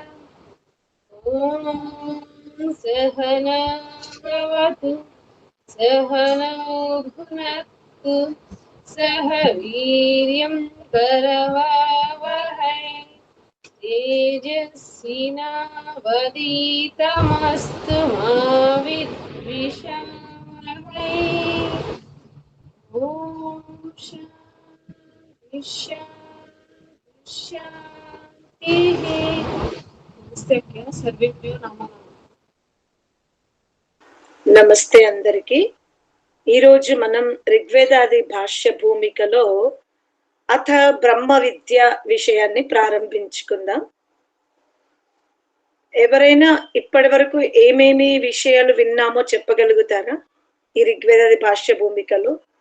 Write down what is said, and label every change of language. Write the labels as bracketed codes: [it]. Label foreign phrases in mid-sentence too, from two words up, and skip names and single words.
[sa] ॐ सहना भवतु सहनौ भुनक्तु सह वीर्यं करवावहै तेजस्विनावधीतमस्तु मा विद्विषावहै। ॐ शान्ति शान्ति शान्तिः। [te] नमస్తే అక్క, [sa] सर्वेभ्यो नमः. [te] నమస్తే అందరికి. ఈరోజు మనం ఋగ్వేదాది భాష్య భూమికలో అథ బ్రహ్మ విద్య విషయాన్ని ప్రారంభించుకుందాం. ఎవరైనా ఇప్పటి వరకు ఏమేమి విషయాలు విన్నామో చెప్పగలుగుతారా ఈ ఋగ్వేదాది భాష్య భూమికలో?